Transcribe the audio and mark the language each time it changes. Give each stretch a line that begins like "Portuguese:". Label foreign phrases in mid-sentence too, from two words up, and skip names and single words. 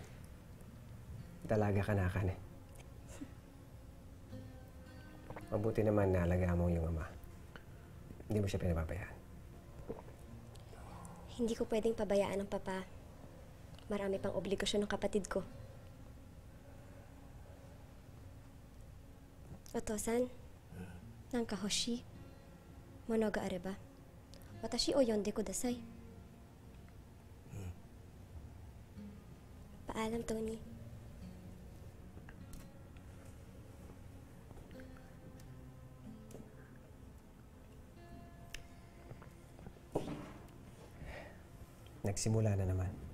Filipino: Dalaga ka na, Kane. Mabuti naman na alagaan mo yung ama. Hindi mo siya pinapabayaan. Hindi ko pwedeng pabayaan ng papa. Marami pang obligasyon ng kapatid ko.
Japanese: お父さん、なんか欲しい、物があれば、私を呼んでください.
Filipino: Paalam, Tony. Nagsimula na naman.